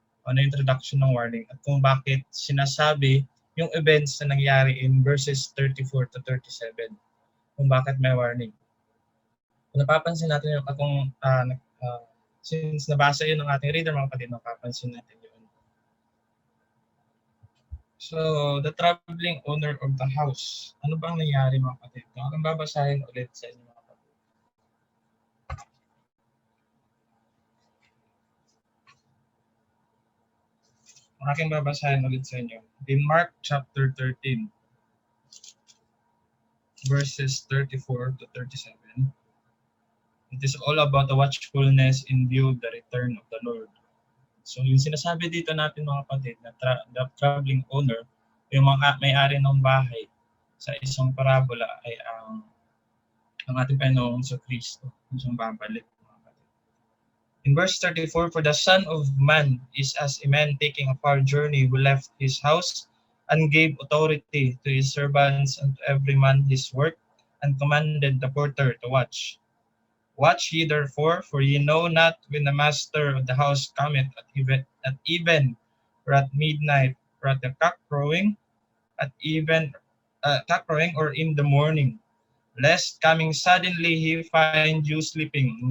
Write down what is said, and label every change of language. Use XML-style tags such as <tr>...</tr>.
<tl>Introduction ng warning at kung bakit sinasabi yung events na nangyari in verses 34 to 37. Kung bakit may warning. Kung napapansin natin yung since nabasa yun ng ating reader mga kapatid, napapansin natin yun.</tl> <en>So, the traveling owner of the house.</en> <tl>Ano bang nangyari mga kapatid? Kung babasahin ulit sa inyo mga kapatid. Aking babasahin ulit sa inyo.</tl> <en>In Mark chapter 13, verses 34 to 37. It is all about the watchfulness in view of the return of the Lord.</en> <tl>So yung sinasabi dito natin mga kapatid na</tl> <en>the traveling owner,</en> <tl>yung mga may-ari ng bahay sa isang parabola ay ang ating Panginoong Kristo, yung siyang babalik.</tl> <en>In verse 34, for the Son of Man is as a man taking a far journey who left his house and gave authority to his servants and to every man his work, and commanded the porter to watch. Watch ye therefore, for ye know not when the master of the house cometh at even, or at midnight, or at the cock crowing, at even cock crowing, or in the morning, lest coming suddenly he find you sleeping.</en>